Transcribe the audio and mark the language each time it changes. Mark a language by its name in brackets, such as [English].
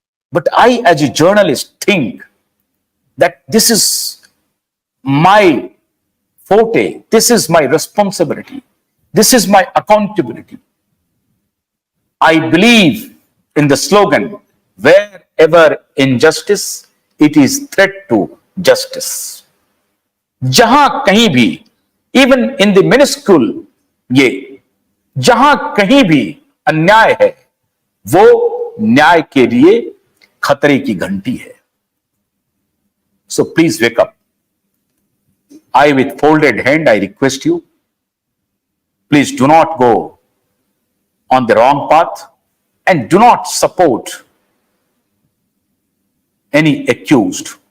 [English] But I, as a journalist, think that this is my forte, this is my responsibility. This is my accountability. I believe in the slogan, wherever injustice, it is threat to justice. [Hindi] जहां कहीं भी, [English] even in the minuscule, [Hindi] ये जहां कहीं भी अन्याय है, वो न्याय के लिए खतरे की घंटी है. [English] So please wake up. I, with folded hand, I request you, please do not go on the wrong path and do not support any accused.